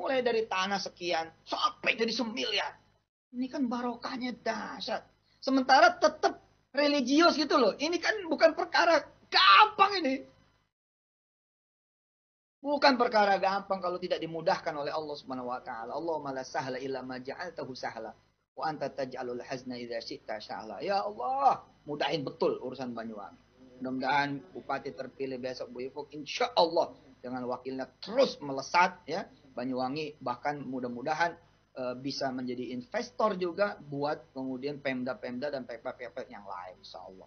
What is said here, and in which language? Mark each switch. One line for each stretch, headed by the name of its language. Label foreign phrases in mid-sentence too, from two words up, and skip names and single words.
Indonesian: Mulai dari tanah sekian sampai jadi semiliar. Ini kan barokahnya dahsyat. Sementara tetap religius gitu loh. Ini kan bukan perkara gampang ini. Bukan perkara gampang kalau tidak dimudahkan oleh Allah
Arabic: سبحانه وتعالى. اللهم لا سهل إلا ما جعلته سهلا وأنت تجعل الحزن إذا شئت سهلا.
Indonesian: Ya Allah, mudahin betul urusan Banyuwangi. Mudah-mudahan bupati terpilih besok Bu Ifuk,
Arabic: إن شاء الله
Indonesian: dengan wakilnya terus melesat ya. Banyuwangi bahkan mudah-mudahan bisa menjadi investor juga buat kemudian Pemda-Pemda dan Pemprov yang lain,
Arabic: إن شاء الله.